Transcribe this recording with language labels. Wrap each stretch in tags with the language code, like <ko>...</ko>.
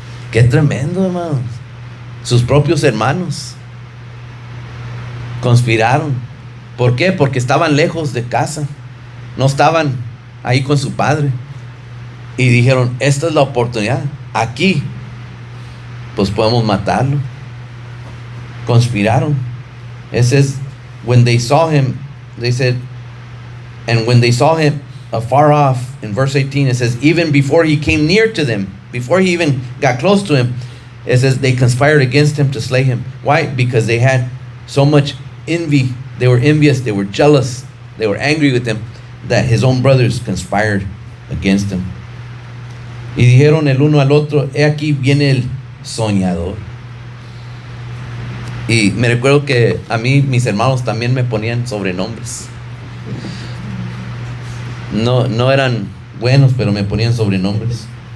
<es>Qué tremendo, hermanos. Sus propios hermanos conspiraron. ¿Por qué? Porque estaban lejos de casa, no estaban ahí con su padre, y dijeron, esta es la oportunidad, aquí pues podemos matarlo. Conspiraron.</es> <en>It says, when they saw him, they said, and when they saw him afar off, in verse 18 it says, even before he came near to them, before he even got close to him, it says they conspired against him to slay him. Why? Because they had so much envy. They were envious, they were jealous, they were angry with him, that his own brothers conspired against him.</en> <es>Y dijeron el uno al otro, he aquí viene el soñador. Y me recuerdo que a mí mis hermanos también me ponían sobrenombres. No eran buenos, pero me ponían sobrenombres.</es>